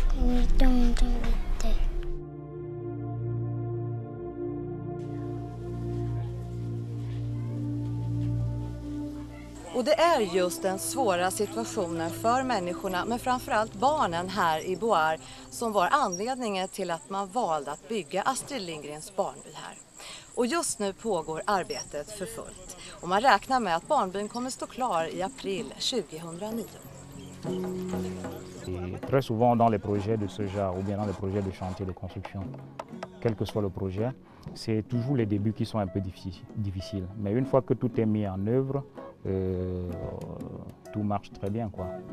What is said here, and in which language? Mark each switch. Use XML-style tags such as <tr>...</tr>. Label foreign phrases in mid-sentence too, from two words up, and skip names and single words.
<sv>Och det är just den svåra situationen för människorna, men framförallt barnen här i Bouar, som var anledningen till att man valde att bygga Astrid Lindgrens barnby här. Och just nu pågår arbetet för fullt. Och man räknar med att barnbyn kommer stå klar i april 2009.</sv> <fr>Et très souvent dans les projets de ce genre ou bien dans les projets de chantier de construction, quel que soit le projet, c'est toujours les débuts qui sont un peu difficiles. Mais une fois que tout est mis en œuvre, tout marche très bien, quoi.</fr>